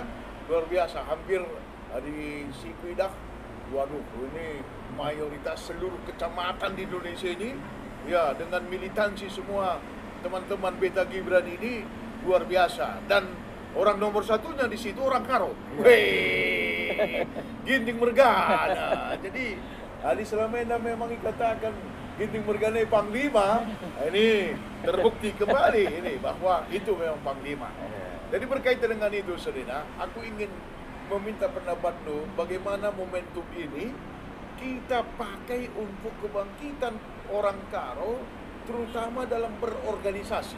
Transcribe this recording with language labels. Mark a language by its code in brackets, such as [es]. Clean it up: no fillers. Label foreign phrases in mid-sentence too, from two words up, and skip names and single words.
[id] Luar biasa, hampir di Sikuidak. Waduh, ini mayoritas seluruh kecamatan di Indonesia ini ya dengan militansi semua teman-teman Beta Gibran ini luar biasa dan orang nomor satunya di situ orang Karo. Weh, Ginting Mergana. Jadi Ali Selamena memang dikatakan Ginting Mergana Panglima. Ini terbukti kembali ini bahwa itu memang Panglima. Jadi berkaitan dengan itu, Serena, aku ingin meminta pendapatmu bagaimana momentum ini kita pakai untuk kebangkitan orang Karo, terutama dalam berorganisasi.